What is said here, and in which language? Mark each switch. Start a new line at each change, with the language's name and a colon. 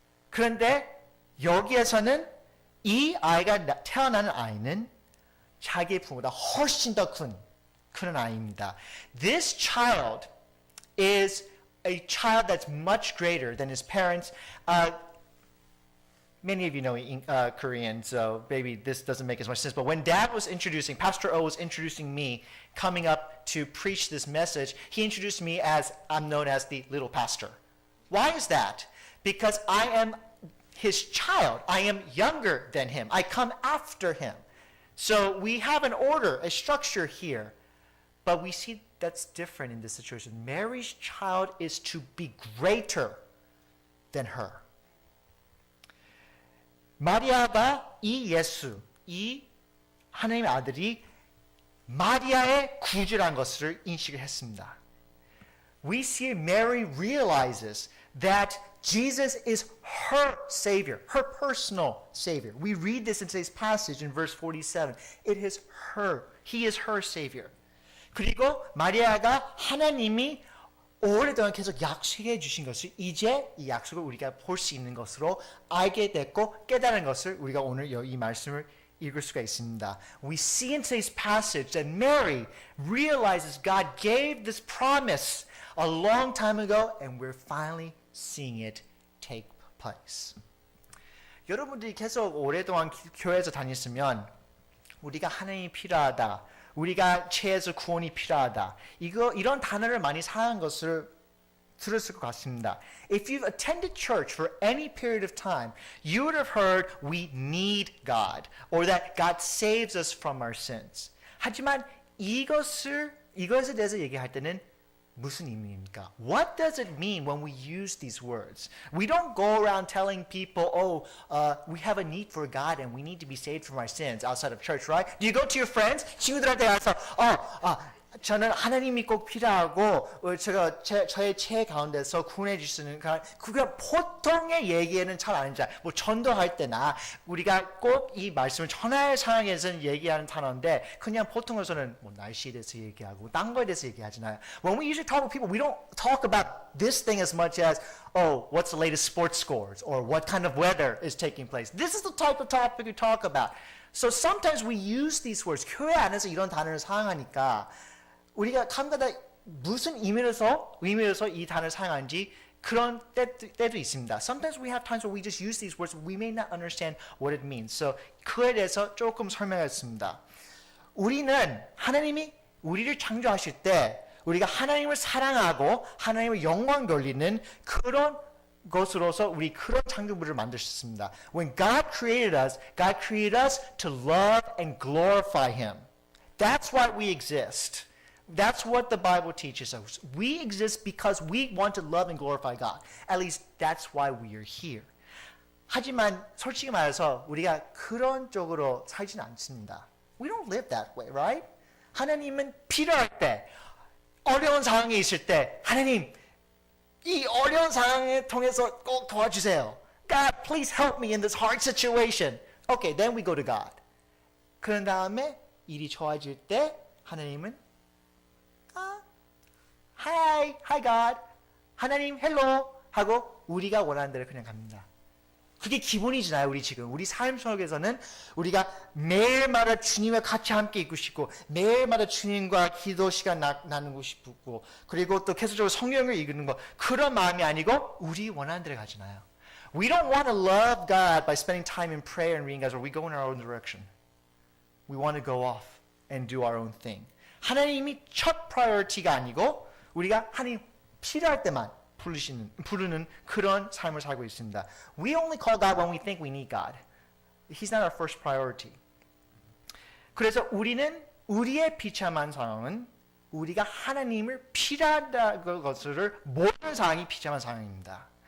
Korean: 그런데 여기에서는 이 아이가 태어나는 아이는 자기 부모보다 훨씬 더 큰 그런 아이입니다.
English: This child is a child that's much greater than his parents. Many of you know Korean, so maybe this doesn't make as much sense. But when Dad was introducing, Pastor O was introducing me coming up to preach this message, he introduced me as, I'm known as the little pastor. Why is that? Because I am his child. I am younger than him. I come after him. So we have an order, a structure here. But we see that's different in this situation. Mary's child is to be greater than her.
Korean: 마리아가 이 예수, 이 하나님의 아들이 마리아의 구주라는 것을 인식을 했습니다.
English: We see Mary realizes that Jesus is her Savior, her personal Savior. We read this in today's passage in verse 47. It is her. He is her Savior.
Korean: 그리고 마리아가 하나님이 오랫동안 계속 약속해 주신 것을 이제 이 약속을 우리가 볼 수 있는 것으로 알게 됐고 깨달은 것을 우리가 오늘 이 말씀을 읽을 수가 있습니다.
English: We see in today's passage that Mary realizes God gave this promise a long time ago and we're finally seeing it take place.
Korean: 여러분들이 계속 오랫동안 교회에서 다녔으면 우리가 하나님이 필요하다. 우리가 죄에서 구원이 필요하다. 이런 단어를 많이 사용한 것을 들었을 것 같습니다.
English: If you've attended church for any period of time, you would have heard we need God or that God saves us from our sins.
Korean: 하지만 이것에 대해서 얘기할 때는 무슨 의미입니까?
English: What does it mean when we use these words? We don't go around telling people, we have a need for God and we need to be saved from our sins outside of church, right? Do you go to your friends?
Korean: 친구들한테 가서, 저는 하나님이 꼭 필요하고 저의 죄 가운데서 구원해 주시는 그냥 보통의 얘기에는 잘 안 하죠. 뭐 전도할 때나 우리가 꼭 이 말씀을 전할 상황에서는 얘기하는 단어인데 그냥 보통에서는 뭐 날씨에 대해서 얘기하고 딴 거에 대해서 얘기하잖아요.
English: When we usually talk with people, we don't talk about this thing as much as what's the latest sports scores or what kind of weather is taking place. This is the type of topic we talk about. So sometimes we use these words.
Korean: 교회 안에서 이런 단어를 사용하니까 우리가 가끔가다 무슨 의미로서 이 단어를 사용하는지 그런 때도 있습니다.
English: Sometimes we have times where we just use these words, we may not understand what it means. So
Korean: 그에 대해서 조금 설명하겠습니다. 우리는 하나님이 우리를 창조하실 때 우리가 하나님을 사랑하고 하나님의 영광 돌리는 그런 것으로서 우리 그런 창조물을 만드셨습니다.
English: When God created us to love and glorify Him. That's why we exist. That's what the Bible teaches us. We exist because we want to love and glorify God. At least that's why we are here.
Korean: 하지만 솔직히 말해서 우리가 그런 쪽으로 살지는 않습니다.
English: We don't live that way, right?
Korean: 하나님은 필요할 때, 어려운 상황에 있을 때, 하나님, 이 어려운 상황을 통해서 꼭 도와주세요.
English: God, please help me in this hard situation. Okay, then we go to God.
Korean: 그런 다음에 일이 좋아질 때 하나님은 Hi God. 하나님, hello. 하고 우리가 원하는 대로 그냥 갑니다. 그게 기본이잖아요. 우리 지금 우리 삶 속에서는 우리가 매일마다 주님과 같이 함께 있고 싶고 매일마다 주님과 기도 시간 나누고 싶고 그리고 또 계속적으로 성경을 읽는 거 그런 마음이 아니고 우리 원하는 데를 가잖아요.
English: We don't want to love God by spending time in prayer and reading God's word. We go in our own direction. We want to go off and do our own thing.
Korean: 하나님이 첫 priority가 아니고 우리가 하나님 필요할 때만 부르는 그런 삶을 살고 있습니다.
English: We only call God when we think we need God. He's not our first priority.
Korean: 그래서 우리는 우리의 비참한 상황은 우리가 하나님을 필요하다는 것을 모르는 상황이 비참한 상황입니다.